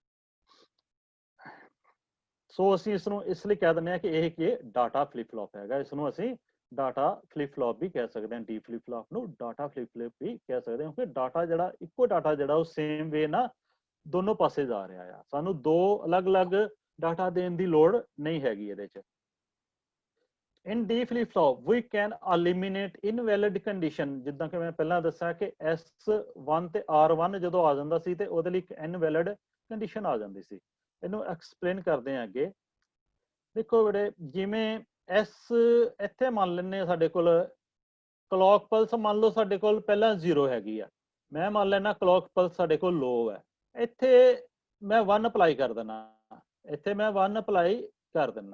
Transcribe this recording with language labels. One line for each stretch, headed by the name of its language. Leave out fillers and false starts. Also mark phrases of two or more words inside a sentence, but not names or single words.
Punjabi: ਸੋ ਅਸੀਂ ਇਸ ਨੂੰ ਇਸ ਲਈ ਕਹਿ ਦਿੰਦੇ ਹਾਂ ਕਿ ਇਹ ਕੀ
English: data flip flop
Punjabi: ਹੈਗਾ। ਇਸ ਨੂੰ ਅਸੀਂ
English: data flip flop
Punjabi: ਵੀ ਕਹਿ ਸਕਦੇ ਹਾਂ,
English: D flip flop
Punjabi: ਨੂੰ
English: data flip flop
Punjabi: ਵੀ ਕਹਿ ਸਕਦੇ ਹਾਂ, ਕਿਉਂਕਿ ਡਾਟਾ ਜਿਹੜਾ ਇੱਕੋ ਡਾਟਾ ਜਿਹੜਾ ਉਹ
English: same way
Punjabi: ਨਾ ਦੋਨੋਂ ਪਾਸੇ ਜਾ ਰਿਹਾ ਆ, ਸਾਨੂੰ ਦੋ ਅਲੱਗ-ਅਲੱਗ ਡਾਟਾ ਦੇਣ ਦੀ ਲੋੜ ਨਹੀਂ ਹੈਗੀ ਇਹਦੇ ਚ।
English: In D flip flop we can eliminate invalid condition,
Punjabi: ਜਿੱਦਾਂ ਕਿ ਮੈਂ ਪਹਿਲਾਂ ਦੱਸਿਆ ਕਿ S1 ਤੇ R1 ਜਦੋਂ ਆ ਜਾਂਦਾ ਸੀ ਤੇ ਉਹਦੇ ਲਈ ਇੱਕ
English: invalid condition
Punjabi: ਆ ਜਾਂਦੀ ਸੀ। ਇਹਨੂੰ ਐਕਸਪਲੇਨ ਕਰਦੇ ਹਾਂ ਅੱਗੇ। ਦੇਖੋ ਬੜੇ, ਜਿਵੇਂ S ਇੱਥੇ ਮੰਨ ਲੈਂਦੇ ਹਾਂ ਸਾਡੇ ਕੋਲ
English: clock pulse
Punjabi: ਮੰਨ ਲਓ ਸਾਡੇ ਕੋਲ ਪਹਿਲਾਂ 0 ਹੈਗੀ ਆ, ਮੈਂ ਮੰਨ ਲੈਣਾ
English: clock pulse
Punjabi: ਸਾਡੇ ਕੋਲ ਲੋ ਹੈ, ਇੱਥੇ ਮੈਂ 1 ਅਪਲਾਈ ਕਰ ਦੇਣਾ, ਇੱਥੇ ਮੈਂ 1 ਅਪਲਾਈ ਕਰ ਦਿੰਦਾ।